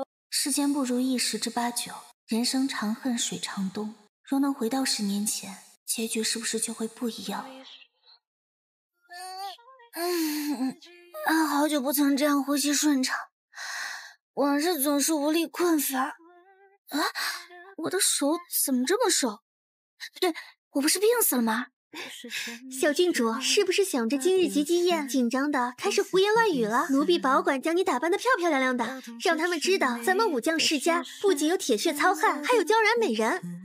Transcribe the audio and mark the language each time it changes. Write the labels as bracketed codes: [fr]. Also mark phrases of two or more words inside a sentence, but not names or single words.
[zh] 世間不如意十之八九，人生長恨水長東。若能回到10年前，結局是不是就會不一樣？好久不曾這樣呼吸順暢，往日總是無力困乏。啊，我的手怎麼這麼瘦？不對，我不是病死了嗎？小郡主是不是想着今日吉吉宴，緊張的開始胡言亂語了？奴婢保管將你打扮得漂漂亮亮的，讓他們知道咱們武將世家不僅有鐵血糙漢，還有嬌然美人。